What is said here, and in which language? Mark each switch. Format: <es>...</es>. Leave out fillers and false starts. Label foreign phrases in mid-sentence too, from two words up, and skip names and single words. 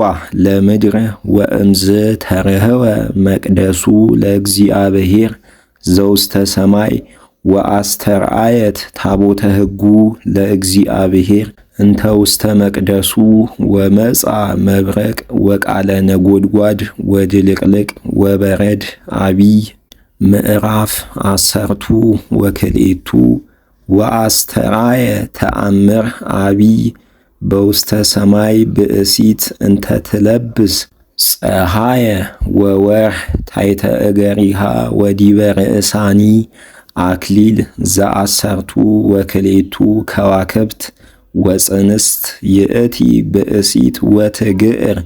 <gez>ለምድር ወእምዝ ተርህወ መቅደሱ ለእግዚአብሔር ዘውስተ ሰማይ ወአስተርአየት ታቦተ ሕጉ ለእግዚአብሔር እንተ ውስተ መቅደሱ ወመጻ መብረቅ ወቃለ ነጎድጓድ ወድልቅልቅ ወበረድ አቢይ ምዕራፍ 12 ወአስተርአየ ተአምር አቢይ በውስተ ሰማይ ብእሲት እንተ ትለብስ ፀሐየ ወወርኅ ታሕተ እገሪሃ ወዲበ ርእሳኒ አክሊል ዘአሰርቱ ወክልኤቱ ከዋክብት ወፅንስት ይእቲ ብእሲት ወትግዕር</gez>